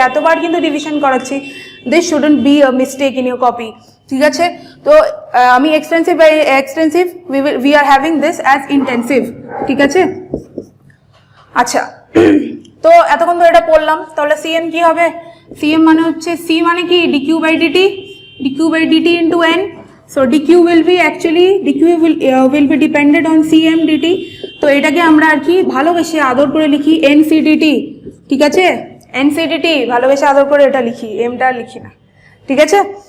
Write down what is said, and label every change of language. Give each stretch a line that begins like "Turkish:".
Bangla: এতবার কিন্তু ডিভিশন করাচ্ছি,
English: This shouldn't be a mistake in your copy.
Bangla: ঠিক আছে, তো আমি extensive by extensive
English: We are having this as intensive.
Bangla: ঠিক আছে, আচ্ছা, তো এতক্ষণ তো এটা পড়লাম, তাহলে Cm কি হবে? Cm মানে হচ্ছে, C মানে কি, dq/dt into n।
English: So dq will be actually, dq will be dependent on Cm dt।
Bangla: তো এটাকে আমরা আর কি ভালোবেসে আদর করে লিখি NC/dt। ঠিক আছে, NC/dt ভালোবেসে আদর করে এটা লিখি, mটা লিখি না। ঠিক আছে?